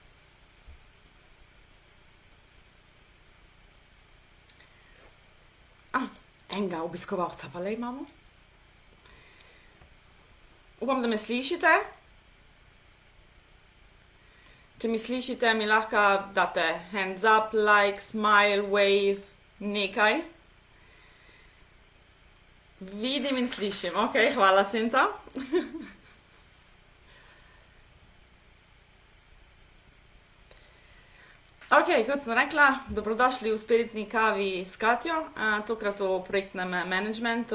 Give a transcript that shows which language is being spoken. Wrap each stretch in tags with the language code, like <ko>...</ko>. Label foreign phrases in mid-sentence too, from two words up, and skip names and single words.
<sl>Enega obiskovalca pa le imamo. Upam, da me slišite. Če mi slišite, mi lahko date</sl> <en>hands up, like, smile, wave,</en> <sl>nekaj. Vidim in slišim. Ok, hvala, Sinta. Ok, kot sem rekla, dobrodošli v Spiritni kavi s Katjo, tokrat o projektnem managementu.</sl>